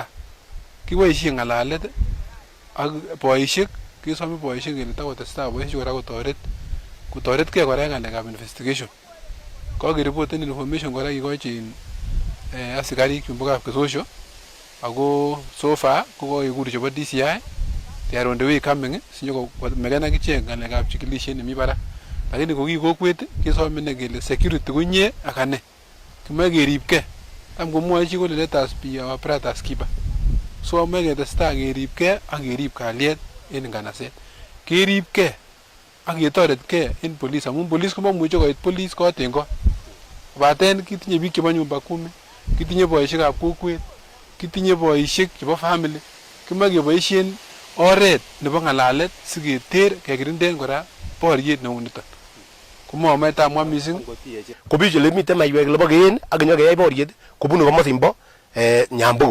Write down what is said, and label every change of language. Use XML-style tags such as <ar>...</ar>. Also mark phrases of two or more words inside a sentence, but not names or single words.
<kln>Kiboisien ng'alalet ak boisiek, kesome boisiek kele takotestai boisiek kora kotoretgei kora en ng'alekab investigation. Kakeripoten information kora kikochi asikarik chumbo kapkesosio ako</kln> <en>so far</en> <kln>kokakekur chebo DCI</kln> <en>they are on the way coming</en> <kln>sinyomeken akichek ng'alekab chikilisiet nemi barak. Lakini ko ki kokwet kesome ine kele security konye ak ane. Kimoe keribgei. Tam komwoe chi kole</kln> <en>let us be our brother's keeper.</en> <kln>So moe ketestai keribgei ak kerib kalyet en nganaset. Keribgei ak ketoretgei en police amun police komomuche koit police kot en kot. Kobaten kitinye biik chebo</kln> <sw>nyumba kumi,</sw> <kln>kitinye boisiekab kokwet, kitinye boisiek chebo family. Kimoe keboisien oret nebo ng'alalet siketer kekirinden kora boriet neu niton. Komomoche amwa mising ko biik chele miten maiwek lebo keen ak nyokeyai boriet kobunu komosin bo Nyambugu.</kln>